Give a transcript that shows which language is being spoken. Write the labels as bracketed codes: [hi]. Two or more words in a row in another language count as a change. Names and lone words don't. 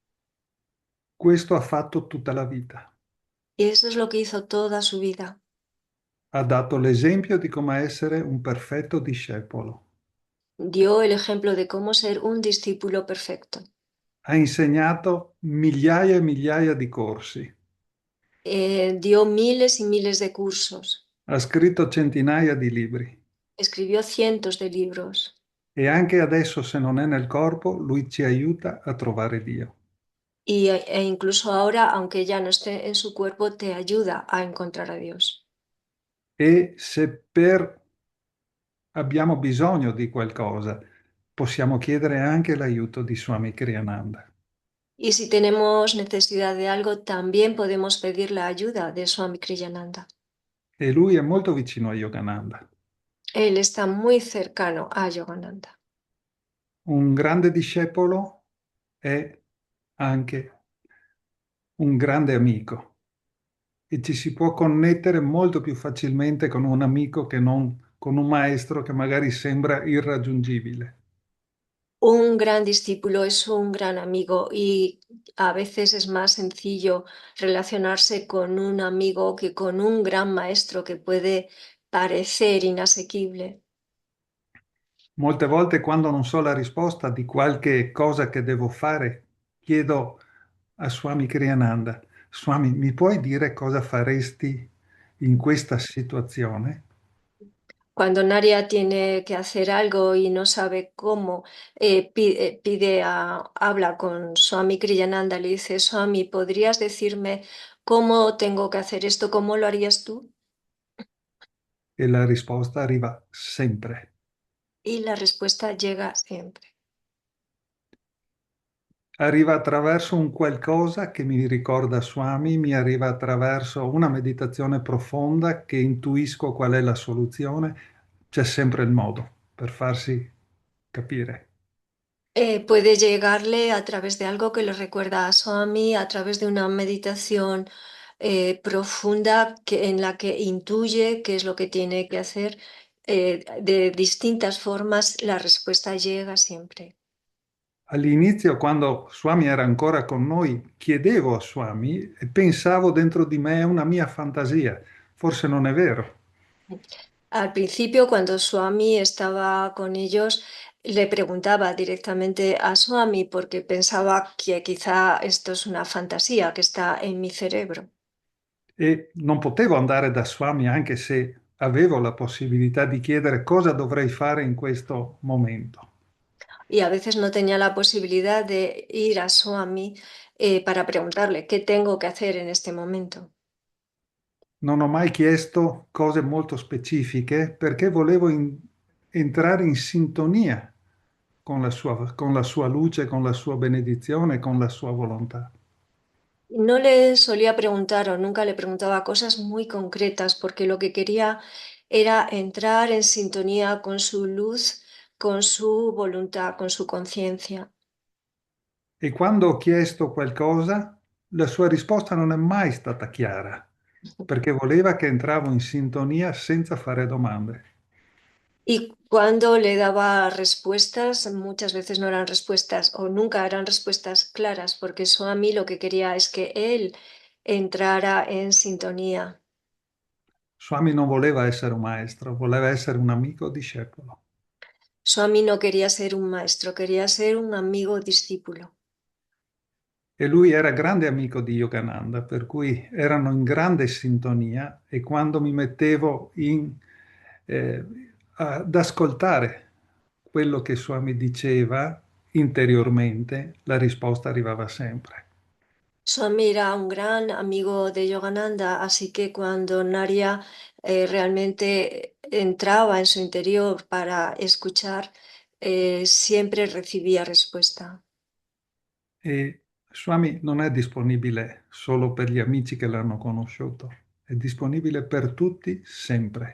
[it] Questo ha fatto tutta la vita. [es] Y eso es lo que hizo toda su vida. [it] Ha dato l'esempio di come essere un perfetto discepolo. [es] Dio el ejemplo de cómo ser un discípulo perfecto. [it] Ha insegnato migliaia e migliaia di corsi, [es] dio miles y miles de cursos, [it] ha scritto centinaia di libri [es] escribió cientos de libros [it] e anche adesso, se non è nel corpo, lui ci aiuta a trovare Dio. [es] e incluso ahora, aunque ya no esté en su cuerpo, te ayuda a encontrar a Dios. [it] E se per abbiamo bisogno di qualcosa, possiamo chiedere anche l'aiuto di Swami Kriyananda. [es] Y si tenemos necesidad de algo, también podemos pedir la ayuda de Swami Kriyananda. [it] E lui è molto vicino a Yogananda, [es] Él está muy cercano a Yogananda. [it] un grande discepolo è anche un grande amico e ci si può connettere molto più facilmente con un amico che non con un maestro che magari sembra irraggiungibile. [es] Un gran discípulo es un gran amigo y a veces es más sencillo relacionarse con un amigo que con un gran maestro que puede parecer inasequible. [it] Molte volte quando non so la risposta di qualche cosa che devo fare, chiedo a Swami Kriyananda, Swami, mi puoi dire cosa faresti in questa situazione? [es] Cuando Naria tiene que hacer algo y no sabe cómo, habla con Swami Kriyananda, le dice, Swami, ¿podrías decirme cómo tengo que hacer esto? ¿Cómo lo harías tú? [it] E la risposta arriva sempre. [es] Y la respuesta llega siempre. [it] Arriva attraverso un qualcosa che mi ricorda Swami, mi arriva attraverso una meditazione profonda che intuisco qual è la soluzione, c'è sempre il modo per farsi capire. [es] Puede llegarle a través de algo que le recuerda a Swami, a través de una meditación profunda en la que intuye qué es lo que tiene que hacer. De distintas formas, la respuesta llega siempre. [it] All'inizio, quando Swami era ancora con noi, chiedevo a Swami e pensavo dentro di me è una mia fantasia, forse non è vero. [es] Al principio, cuando Swami estaba con ellos, le preguntaba directamente a Swami porque pensaba que quizá esto es una fantasía que está en mi cerebro. [it] E non potevo andare da Swami anche se avevo la possibilità di chiedere cosa dovrei fare in questo momento. [es] Y a veces no tenía la posibilidad de ir a Swami para preguntarle qué tengo que hacer en este momento. [it] Non ho mai chiesto cose molto specifiche perché volevo entrare in sintonia con la sua luce, con la sua benedizione, con la sua volontà. [es] No le solía preguntar o nunca le preguntaba cosas muy concretas porque lo que quería era entrar en sintonía con su luz, con su voluntad, con su conciencia. [it] E quando ho chiesto qualcosa, la sua risposta non è mai stata chiara, perché voleva che entravo in sintonia senza fare domande. [es] Y cuando le daba respuestas, muchas veces no eran respuestas o nunca eran respuestas claras, porque Swami lo que quería es que él entrara en sintonía. [it] Swami non voleva essere un maestro, voleva essere un amico discepolo. [es] Swami no quería ser un maestro, quería ser un amigo discípulo. [it] E lui era grande amico di Yogananda, per cui erano in grande sintonia e quando mi mettevo eh, ad ascoltare quello che Swami diceva interiormente, la risposta arrivava sempre. [es] Swami era un gran amigo de Yogananda, así que cuando Narya realmente entraba en su interior para escuchar, siempre recibía respuesta. [it] E Swami non è disponibile solo per gli amici che l'hanno conosciuto, è disponibile per tutti sempre.